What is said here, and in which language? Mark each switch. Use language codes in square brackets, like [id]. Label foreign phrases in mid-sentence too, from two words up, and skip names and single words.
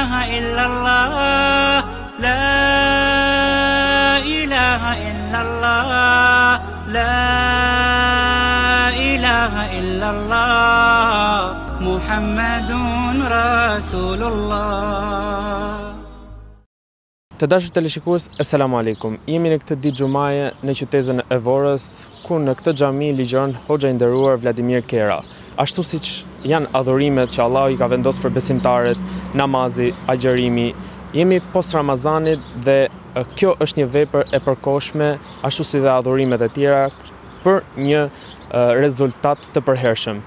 [ar] إلا الله لا إله إلا الله لا إله إلا الله محمد رسول الله. [sq] Të dashur teleshikues, [ar] السلام عليكم. [sq] Jemi në këtë ditë xumaje në qytetin e Vorës, ku në këtë xhami ligjeron hoxha i nderuar Vladimir Kera. Ashtu siç janë adhurimet që Allahu i ka vendosur për besimtarët, namazi, agjërimi, jemi post Ramazanit dhe kjo është një vepër e përkohshme, ashtu si dhe adhurimet e tjera për një rezultat të përhershëm.